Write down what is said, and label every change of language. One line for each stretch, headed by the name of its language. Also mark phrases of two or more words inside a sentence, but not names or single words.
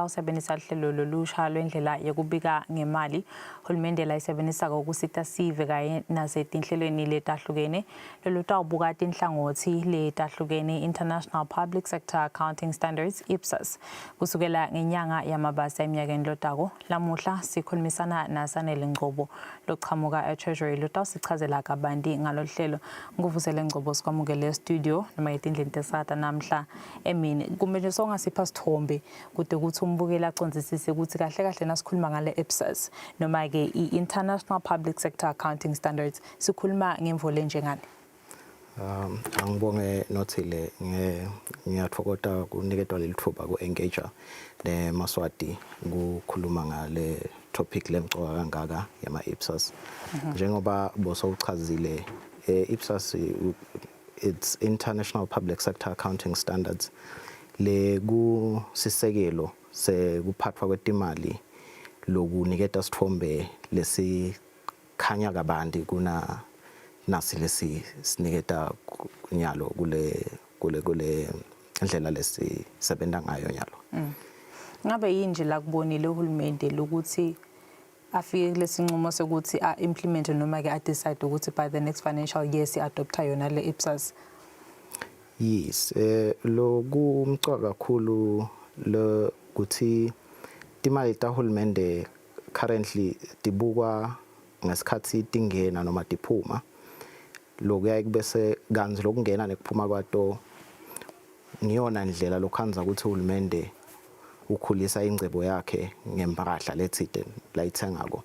Swati: usebenzisa hlelo lolusha lwendlela yokubika ngemali hulumende la isebenzisa ukusita sive kanye nasetinhlelweni letahlukene lolutawubuka tinhlangothi letahlukene International Public Sector Accounting Standards IPSAS kusukela ngenyanga yamabasa eminyakeni lotako. Lamuhla sikhulumisana naSanele Ngcobo loqhamuka eTreasury lotawusichazela kabanti ngalo hlelo. Nguvusele Ngcobo sikwamukele studio noma etindlini sata namhla emini kumele songasipha sithombe kude ukuthi umbukela acondzisise ukuthi kahle kahle nasikhuluma ngale IPSAS noma ke International Public Sector Accounting Standards sikhuluma ngemvolo enjengani. Angibonge nothile ngiyathokoza kuniketwa leli thuba ku engage neMaswati ukukhuluma ngale topic lemqoka kangaka yama IPSAS njengoba bosowuchazile IPSAS it's International Public Sector Accounting Standards le kusisekelo sekuphathwa kwetimali lokuniketa sithombe lesikhanya kabanti kuna nasi lesi siniketa nyalo kule ndlela lesisebenta ngayo nyalo. Ngabe yinje la kubonile uhulumende lokuthi afike lesinqumo sokuthi implement noma ke decide ukuthi
English: by the next financial year
Swati: si adopta yona le IPSAS? Yes, lo kumcoka kakhulu lo kuthi timali tahulumende currently tibukwa ngesikhathi tingena noma tiphuma lokuya kubese kanzi lokungena nekuphuma kwato ngiyona ndlela lokhanza ukuthi uhulumende ukhulisa ingcebo yakhe ngempahla lethide layithengako.